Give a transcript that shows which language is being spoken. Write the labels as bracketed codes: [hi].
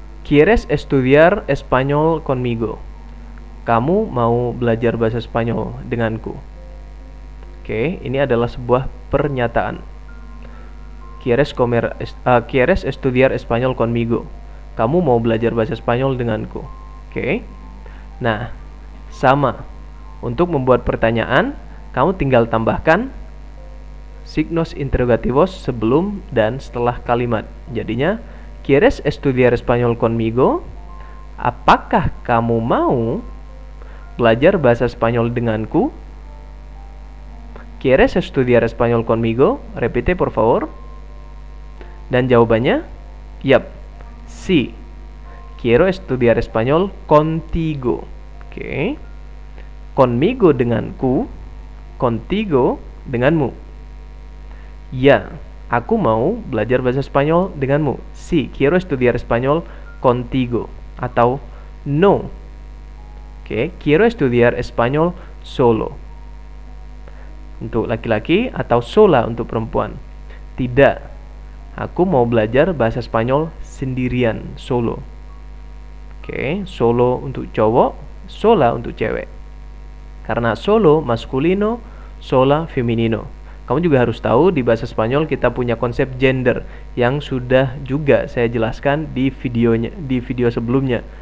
[es] ¿Quieres estudiar español conmigo? [id] Kamu mau belajar bahasa Spanyol denganku? Oke, ini adalah sebuah pernyataan. [es] ¿Quieres estudiar español conmigo? [id] Kamu mau belajar bahasa Spanyol denganku? Oke. Nah, sama. Untuk membuat pertanyaan, kamu tinggal tambahkan signos interrogativos sebelum dan setelah kalimat. Jadinya, [es] ¿Quieres estudiar español conmigo? [id] Apakah kamu mau belajar bahasa Spanyol denganku? [es] ¿Quieres estudiar español conmigo? Repite por favor. [id] Dan jawabannya, yap, [es] sí. Quiero estudiar español contigo. [id] Oke. Conmigo denganku, contigo denganmu. Ya, aku mau belajar bahasa Spanyol denganmu. [es] Sí, quiero estudiar español contigo. Atau no. Oke, quiero estudiar español solo. [id] Untuk laki-laki atau sola untuk perempuan. Tidak. Aku mau belajar bahasa Spanyol sendirian, solo. Oke, solo untuk cowok, sola untuk cewek. Karena solo maskulino, sola feminino. Kamu juga harus tahu di bahasa Spanyol kita punya konsep gender yang sudah juga saya jelaskan di video sebelumnya.